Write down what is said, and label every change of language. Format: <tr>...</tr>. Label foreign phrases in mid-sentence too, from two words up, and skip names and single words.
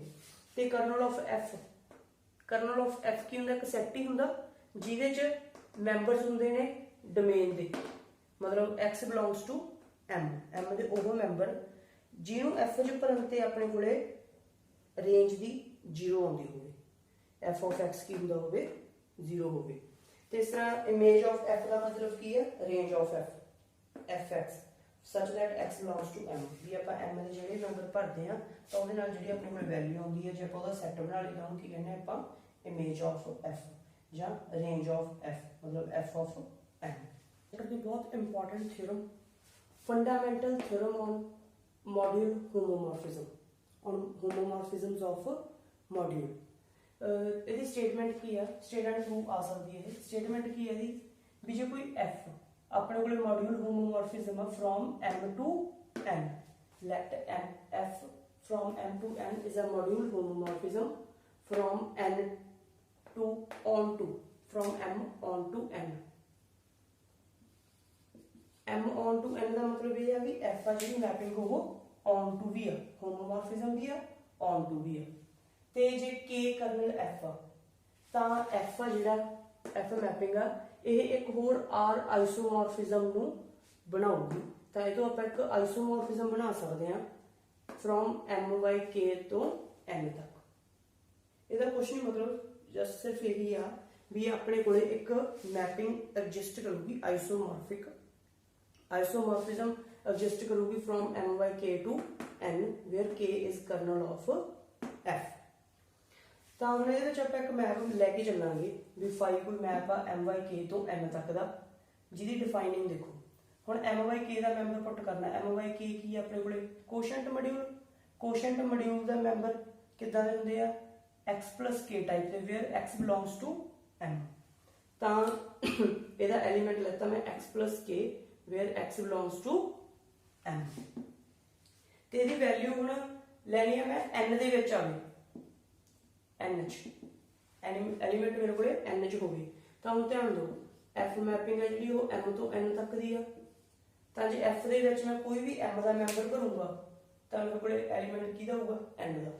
<pa>ਤੇ</pa> <en>kernel of f kernel of f</en> <pa>ਕੀ ਹੁੰਦਾ ਇੱਕ ਸੈਟ ਹੀ ਹੁੰਦਾ ਜਿਹਦੇ ਚ ਮੈਂਬਰਸ ਹੁੰਦੇ ਨੇ ਡੋਮੇਨ ਦੇ ਮਤਲਬ</pa> <en>x belongs to m</en> <pa>ਦੇ ਉਹ ਮੈਂਬਰ ਜਿਹਨੂੰ f ਚ ਭਰਨ ਤੇ ਆਪਣੇ ਕੋਲੇ ਰੇਂਜ ਦੀ 0 ਆਉਂਦੀ ਹੋਵੇ</pa> <en>f of x</en> <pa>ਕੀ ਹੁੰਦਾ ਹੋਵੇ 0 ਹੋਵੇ। ਤੇ ਇਸ ਤਰ੍ਹਾਂ</pa> <en>image of f</en> <pa>ਦਾ ਮਤਲਬ ਕੀ ਹੈ</pa> <en>range of fx such that x belongs to m</en> <pa>ਵੀ ਆਪਾਂ m ਦੇ ਜਿਹੜੇ ਮੈਂਬਰ ਭਰਦੇ ਆ ਤਾਂ ਉਹਦੇ ਨਾਲ ਜਿਹੜੀ ਆਪਣੇ ਕੋਲ ਵੈਲਿਊ ਆਉਂਦੀ ਹੈ ਜੇ ਆਪਾਂ ਉਹਦਾ ਸੈੱਟ ਬਣਾ ਲਈਏ ਤਾਂ ਉਹਨੂੰ ਕੀ ਕਹਿੰਦੇ ਆਪਾਂ</pa> <en>image of f</en> <pa>ਜਾਂ</pa> <en>range of f</en> <pa>ਮਤਲਬ</pa> <en>f of m।</en> <pa>ਇਹ ਵੀ ਬਹੁਤ</pa> <en>important theorem fundamental theorem on module homomorphism on homomorphisms of module.</en> <pa>ਇਹਦੀ ਸਟੇਟਮੈਂਟ ਕੀ ਆ,</pa> <en>statement proof</en> <pa>ਆ ਸਕਦੀ ਹੈ।</pa> <en>ਸਟੇਟਮੈਂਟ</en> <pa>ਕੀ ਹੈ ਇਹਦੀ ਵੀ ਜੇ ਕੋਈ</pa> <en>f</en> <pa>ਆਪਣੇ ਕੋਲੇ</pa> <en>module homomorphism ਆ from m to n, let f from m to n is a module homomorphism from n to on to, from m on to n। m on to n</en> <pa>ਦਾ ਮਤਲਬ ਇਹ ਆ ਵੀ f ਆ ਜਿਹੜੀ ਮੈਪਿੰਗ ਉਹ</pa> <en>on to</en> <pa>ਵੀ ਆ, ਹੋਮੋਮੋਰਫਿਜ਼ਮ ਵੀ ਆ,</pa> <en>on to</en> <pa>ਵੀ ਆ। ਤੇ ਜੇ k ਕਰਨਲ f ਆ ਤਾਂ f ਆ ਜਿਹੜਾ f ਮੈਪਿੰਗ ਆ ਇਹ ਇੱਕ ਹੋਰ r ਆਈਸੋਮੋਰਫਿਜ਼ਮ ਨੂੰ ਬਣਾਉਗੀ। ਤਾਂ ਇਹ ਤੋਂ ਆਪਾਂ ਇੱਕ ਆਈਸੋਮੋਰਫਿਜ਼ਮ ਬਣਾ ਸਕਦੇ ਹਾਂ</pa> <en>from m by k</en> <pa>ਤੋਂ n ਤੱਕ। ਇਹਦਾ ਕੁਛ ਨਹੀਂ ਮਤਲਬ ਜਸਟ ਸਿਰਫ ਇਹੀ ਆ ਵੀ ਆਪਣੇ ਕੋਲੇ ਇੱਕ</pa> <en>mapping exist</en> <pa>ਕਰੂਗੀ</pa> <en>isomorphism exist</en> <pa>ਕਰੂਗੀ</pa> <en>from m by k to n where k is kernel of f।</en> <pa>ਤਾਂ ਹੁਣ ਇਹਦੇ ਵਿੱਚ ਆਪਾਂ ਇੱਕ ਮੈਪ ਲੈ ਕੇ ਚੱਲਾਂਗੇ ਵੀ ਫਾਈ ਕੋਈ ਮੈਪ ਆ</pa> <en>m by k</en> <pa>ਤੋਂ n ਤੱਕ ਦਾ, ਜਿਹਦੀ ਡਿਫਾਈਨਿੰਗ ਦੇਖੋ। ਹੁਣ</pa> <en>m by k</en> <pa>ਦਾ ਮੈਂਬਰ ਪੁੱਟ ਕਰਨਾ।</pa> <en>m by k</en> <pa>ਕੀ ਆ ਆਪਣੇ ਕੋਲੇ</pa> <en>quotient module</en> <pa>ਦਾ ਮੈਂਬਰ ਕਿੱਦਾਂ ਦੇ ਹੁੰਦੇ ਆ</pa> <en>x plus k</en> <pa>ਟਾਈਪ ਦੇ</pa> <en>where x belongs to m।</en> <pa>ਤਾਂ ਇਹਦਾ ਐਲੀਮੈਂਟ ਲੈਤਾ ਮੈਂ</pa> <en>x plus k where x belongs to m</en> <pa>ਤੇ ਇਹਦੀ ਵੈਲਿਊ ਹੁਣ ਲੈਣੀ ਆ ਮੈਂ n ਦੇ ਵਿੱਚ ਆਵੇ, n ਚ ਐਲੀਮੈਂਟ ਮੇਰੇ ਕੋਲੇ n ਚ ਹੋਵੇ। ਤਾਂ ਹੁਣ ਧਿਆਨ ਦਿਓ f ਮੈਪਿੰਗ ਹੈ ਜਿਹੜੀ ਉਹ m ਤੋਂ n ਤੱਕ ਦੀ ਆ। ਤਾਂ ਜੇ f ਦੇ ਵਿੱਚ ਮੈਂ ਕੋਈ ਵੀ m ਦਾ ਮੈਂਬਰ ਭਰੂੰਗਾ ਤਾਂ ਮੇਰੇ ਕੋਲੇ ਐਲੀਮੈਂਟ ਕਿਹਦਾ ਹੋਊਗਾ n ਦਾ।</pa>